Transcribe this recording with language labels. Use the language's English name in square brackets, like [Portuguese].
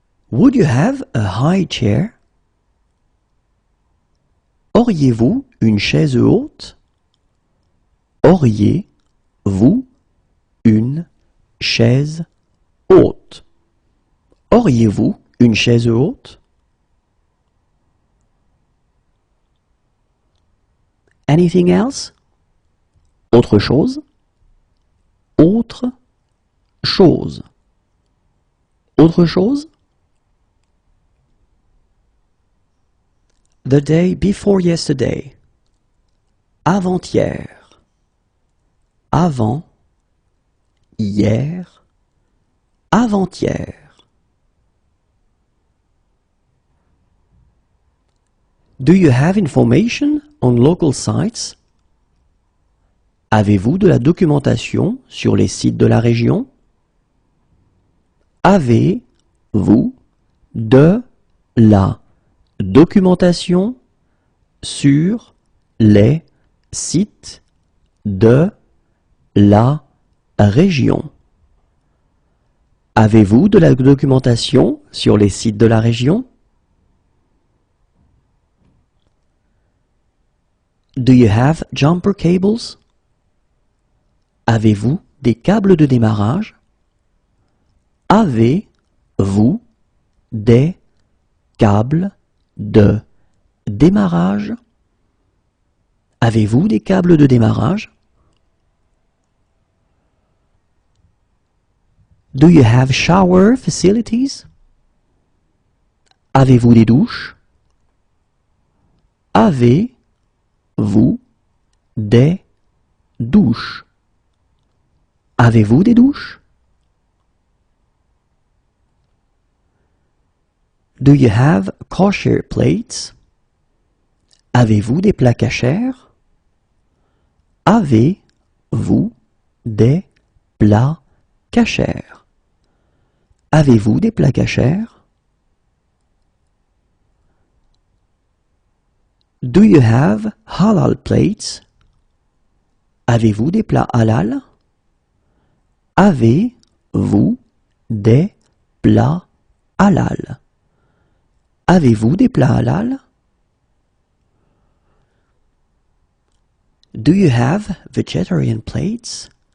[English] Would you have a high chair? [French] Auriez-vous une chaise haute? Auriez-vous une chaise haute? Auriez-vous une chaise haute? [English] Anything else? [French] Autre chose? Autre chose. Autre chose? [English] The day before yesterday. [French] Avant-hier. Avant. Hier. Avant-hier. [English] Do you have information on local sites? [French] Avez-vous de la documentation sur les sites de la région? Avez-vous de la documentation sur les sites de la région? Avez-vous de la documentation sur les sites de la région? [English] Do you have jumper cables? [French] Avez-vous des câbles de démarrage? Avez-vous des câbles de démarrage? Avez-vous des câbles de démarrage? [English] Do you have shower facilities? [French] Avez-vous des douches? Avez-vous des douches? Avez-vous des douches? [English] Do you have kosher plates? [French] Avez-vous des plats kosher? Avez-vous des plats kosher? Avez-vous des plats kosher? [English] Do you have halal plates? [French] Avez-vous des plats halal? Avez-vous des plats halal? Avez-vous des plats halal? [English] Do you have vegetarian plates?